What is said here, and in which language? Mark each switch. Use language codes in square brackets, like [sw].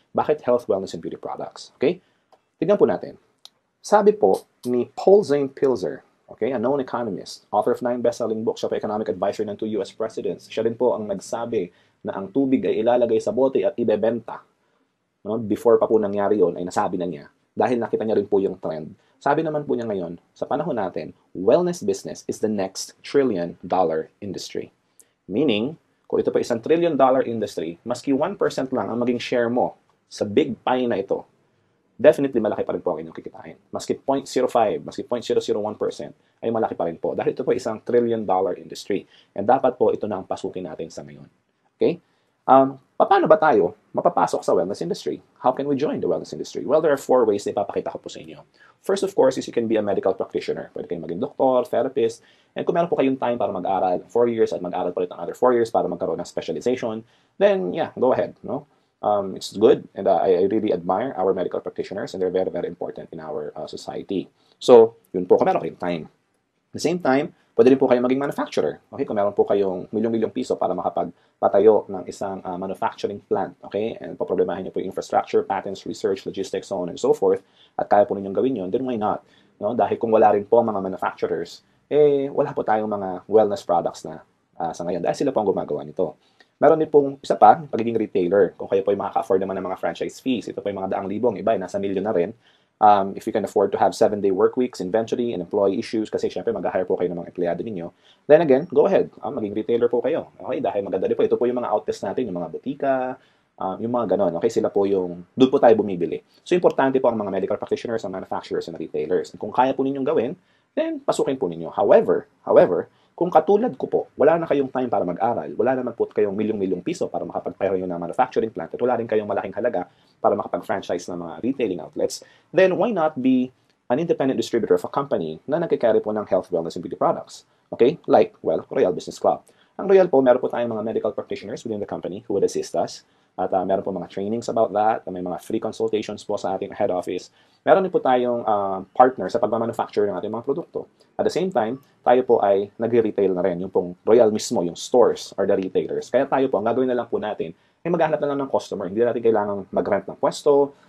[tl] Bakit [en] health, wellness, and beauty products? [tl] Okay? Tignan po natin. Sabi po ni [en] Paul Zane Pilzer, okay, a known economist, author of 9 best-selling books, [tl] siya po [en] economic advisor ng 2 US presidents. [tl] Siya din po ang nagsabi na ang tubig ay ilalagay sa bote at ibebenta. No? Before pa po nangyari yon ay nasabi na niya. Dahil nakita niya rin po yung trend. Sabi naman po niya ngayon, sa panahon natin, [en] wellness business is the next trillion-dollar industry. [tl] Meaning, kung ito pa isang trillion-dollar industry, maski 1% lang ang maging share mo sa big pie na ito, definitely malaki pa rin po ang inyong kikitain. Maski 0.05, maski 0.001% ay malaki pa rin po. Dahil ito po isang trillion-dollar industry. And dapat po ito na ang pasukin natin sa ngayon. Okay? Paano ba tayo mapapasok sa wellness industry? [en] How can we join the wellness industry? Well, there are 4 ways [tl] na ipapakita ko po sa inyo. [en] First, of course, is you can be a medical practitioner. [tl] Pwede kayong maging doktor, therapist, and kung meron po kayong time para mag-aral 4 years at mag-aral pa rin ng other 4 years para magkaroon ng specialization, [en] then yeah, go ahead. [tl] No? [en] It's good, and I really admire our medical practitioners, and they're very, very important in our society. [tl] So, yun po, kung meron kayong time. [en] At the same time, [tl] Pwede rin po kayong maging manufacturer. Okay? Kung meron po kayong milyong-milyong piso para makapagpatayo ng isang manufacturing plant. Okay? And poproblemahin niyo po yung [en] infrastructure, patents, research, logistics, so on and so forth. [tl] At kaya po ninyong gawin yun, [en] then why not? [tl] No? Dahil kung wala rin po mga manufacturers, wala po tayong mga wellness products na sa ngayon. Dahil sila po ang gumagawa nito. Meron din pong isa pa, pagiging retailer. Kung kayo po ay makaka-afford naman ng mga franchise fees, ito po yung mga daang libong, iba ay nasa milyon na rin. [en] If you can afford to have 7-day work weeks, inventory, and employee issues, [tl] kasi syempre mag-hire po kayo ng mga empleyado ninyo, [en] then again, go ahead. [tl] Maging retailer po kayo. Okay? Dahil maganda din po. Ito po yung mga outlets natin, yung mga butika, yung mga ganon. Okay? Sila po yung, doon po tayo bumibili. So, importante po ang mga medical practitioners, ang manufacturers, and retailers. And kung kaya po ninyong gawin, then pasukin po ninyo. However, kung katulad ko po, wala na kayong time para mag-aral, wala naman po kayong milyong-milyong piso para makapagpayo ng manufacturing plant, at wala rin kayong malaking halaga para makapag-franchise ng mga retailing outlets, [en] then why not be an independent distributor of a company [tl] na nagkikarry po ng [en] health, wellness, and beauty products? [tl] Okay? [en] Like, well, Royal Business Club. [tl] Ang Royal po, meron po tayong mga medical practitioners [en] within the company who would assist us. [tl] At meron po mga trainings about that. May mga free consultations po sa ating head office. Meron din po tayong partner sa pagmamanufacture ng ating mga produkto. [en] At the same time, [tl] tayo po ay nagre-retail na rin. Yung pong Royal mismo, yung stores [en] or the retailers. [tl] Kaya tayo po, ang gagawin na lang po natin, ay maghahanap na lang ng customer. Hindi natin kailangang mag-rent ng pwesto.